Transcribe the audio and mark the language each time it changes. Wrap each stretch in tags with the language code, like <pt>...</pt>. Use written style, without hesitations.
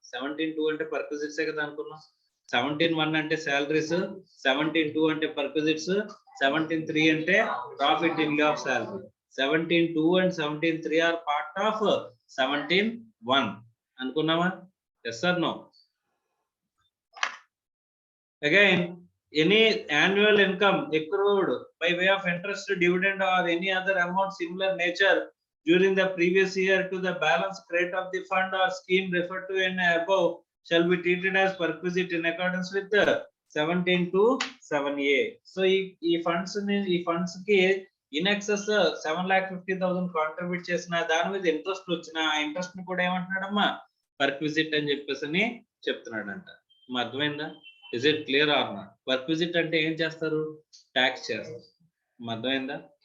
<te>17-2 అంటే పర్క్విజిట్సే కదా అనుకున్నాం. 17-1 అంటే శాలరీస్, 17-2 అంటే పర్క్విజిట్స్, 17-3 అంటే profit in లిeu of salary.</te> <en>17-2 and 17-3 are part of 17-1</en> <te>అనుకున్నామా?</te> <en>Yes or no? Again, any annual income accrued by way of interest, dividend, or any other amount similar nature during the previous year to the balance credit of the fund or scheme referred to in above shall be treated as perquisite in accordance with the 17 to 7A.</en> <te>So ఈ funds కి in excess 7,50,000 contribute చేసిన దాని మీద interest వచ్చిన ఆ interest ని కూడా ఏమంటున్నాడమ్మా పర్క్విజిట్ అని చెప్పేసి చెప్తున్నాడంట. అర్థమైందా?</te> <en>Is it clear or not?</en> <te>పర్క్విజిట్ అంటే ఏం చేస్తారు? ట్యాక్స్ చేస్తారు. అర్థమైందా?</te>